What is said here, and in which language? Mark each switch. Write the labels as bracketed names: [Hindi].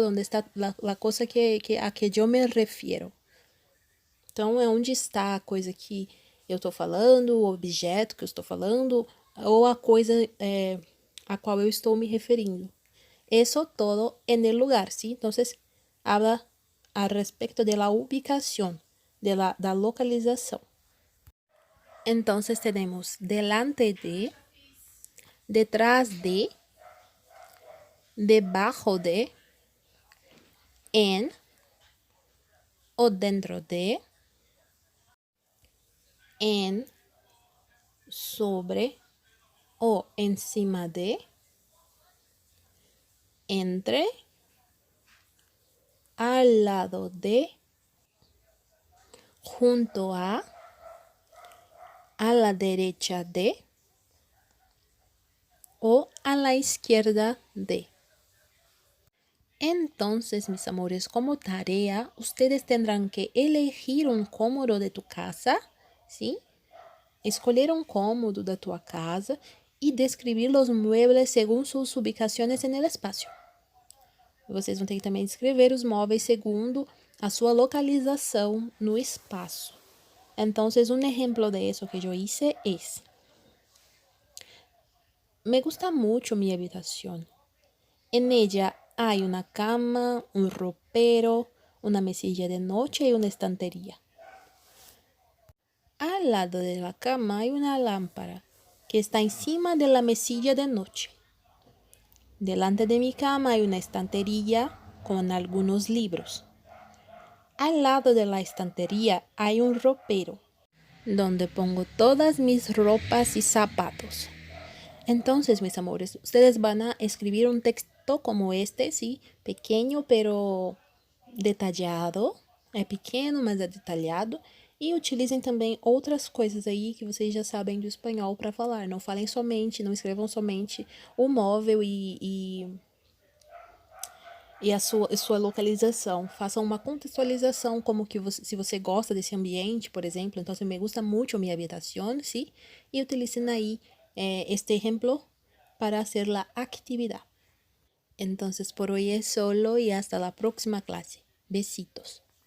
[Spanish] ¿Dónde está la cosa a que yo me refiero? [Portuguese] Então, é onde está a coisa que eu estou falando, o objeto que eu estou falando, ou a coisa a qual eu estou me referindo. [Spanish] Eso todo en el lugar, ¿sí? Entonces, habla al respecto de la ubicación, de la localización. Entonces tenemos delante de, detrás de, debajo de, en o dentro de, en, sobre o encima de, entre, al lado de, junto a la derecha de o a la izquierda de. Entonces, mis amores, como tarea, ustedes tendrán que elegir un cómodo de tu casa, ¿sí? Escolher un cómodo de tu casa y describir los muebles según sus ubicaciones en el espacio. [Portuguese] Vocês vão ter que também descrever os móveis segundo a sua localização no espaço. Então, um exemplo de isso que eu hice es: [Spanish] me gusta mucho mi habitación. En ella hay una cama, un ropero, una mesilla de noche y una estantería. Al lado de la cama hay una lámpara que está encima de la mesilla de noche. Delante de mi cama hay una estantería con algunos libros. Al lado de la estantería hay un ropero donde pongo todas mis ropas y zapatos. Entonces, mis amores, ustedes van a escribir un texto como este, sí, pequeño pero detallado. [Portuguese] É pequeno, mas é detalhado. E utilizem também outras coisas aí que vocês já sabem do espanhol para falar. Não falem somente, não escrevam somente o móvel e a sua localização. Façam uma contextualização, como que você, se você gosta desse ambiente, por exemplo. [Spanish] Então, me gusta mucho mi habitación, ¿sí? Y utilicen ahí este ejemplo para hacer la actividad. Entonces, por hoy es solo y hasta la próxima clase. Besitos.